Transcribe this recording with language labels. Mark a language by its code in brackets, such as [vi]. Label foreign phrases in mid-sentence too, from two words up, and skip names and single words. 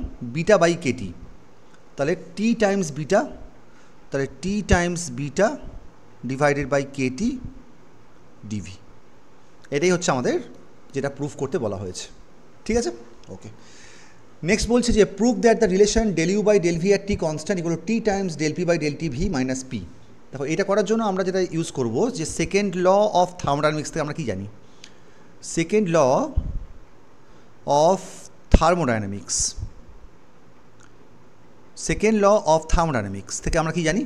[en] beta by KT. তাহলে t times beta divided by KT dV. [bn] এটাই হচ্ছে আমাদের যেটা প্রুফ করতে বলা হয়েছে। ঠিক আছে, ওকে। নেক্সট বলছে যে [en] proof that the relation del u by del v at t constant equal to t times del p by del t v minus p. [bn] দেখো এটা করার জন্য আমরা যেটা ইউজ করব, যে [en] second law of thermodynamics [bn] থেকে আমরা কি জানি? [en] second law of thermodynamics [bn] থেকে আমরা কি জানি?